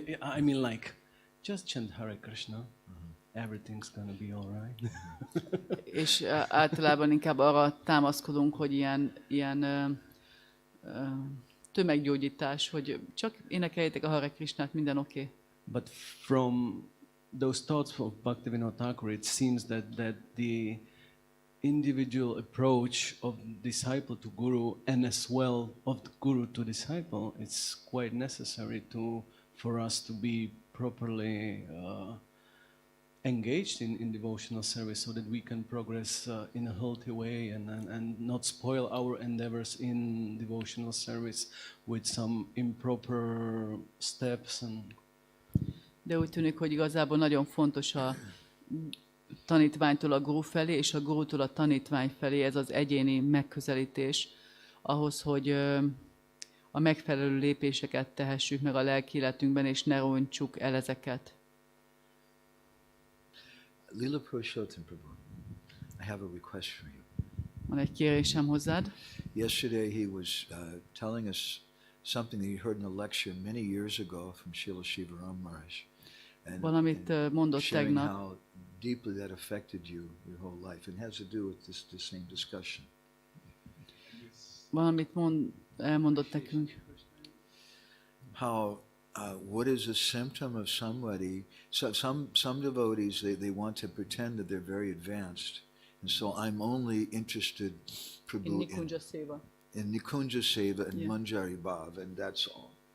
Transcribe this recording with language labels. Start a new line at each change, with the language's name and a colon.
English: I mean, like, just chant Hare Krishna. Everything's gonna be all right.
Hungarian: És általában inkább arra támaszkodunk, hogy ilyen tömeggyógyítás, hogy csak énekeljétek a Hare Krishnát, minden oké.
English: But from those thoughts of Bhaktivinoda Thakur, it seems that the individual approach of disciple to guru, and as well of the guru to disciple, it's quite necessary for us to be properly engaged in devotional service, so that we can progress in a healthy way and not spoil our endeavors in devotional service with some improper steps.
Hungarian: De úgy tűnik, hogy igazából nagyon fontos a tanítványtól a guru felé, és a gurutól a tanítvány felé ez az egyéni megközelítés ahhoz, hogy a megfelelő lépéseket tehessük meg a lelki életünkben, és ne rontsuk el ezeket.
English: Lila Purushottam Prabhu, I have a request for you.
Hungarian: Van egy kérésem hozzád.
English: Yesterday he was telling us something that he heard in a lecture many years ago from Srila Shivaram Maharaj.
Hungarian: Valamit mondott
English: sharing
Hungarian: tegnap.
English: how deeply that affected you your whole life, and has to do with the same discussion.
Hungarian: Valamit elmondott nekünk.
English: How what is a symptom of somebody? So some devotees they want to pretend that they're very advanced, and so I'm only interested, Prabhu, in Nikunja Seva and Manjari Bhav, and that's all.